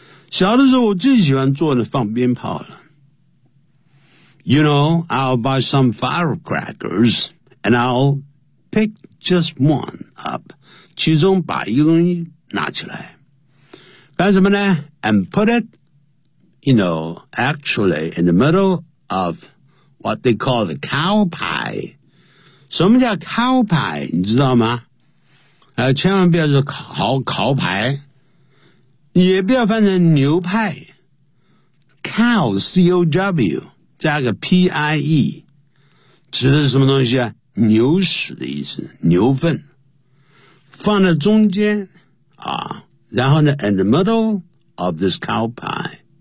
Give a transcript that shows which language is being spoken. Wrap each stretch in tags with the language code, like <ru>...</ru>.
<zh>小的时候我最喜欢做的放鞭炮了。</zh> <en>You know, I'll buy some firecrackers, and I'll pick just one up,</en> <zh>其中把一个东西拿起来。干什么呢 ?</zh> <en>And put it,You know, actually, in the middle of what they call the cow pie.</en> <zh>什么叫 cow pie, 你知道吗？千万不要说 烤排，也不要翻成牛派。 Cow, C-O-W, 加个 P-I-E, 指的是什么东西啊？牛屎的意思，牛粪。放在中间啊，然后呢</zh> <en>in the middle of this cow pie.</en>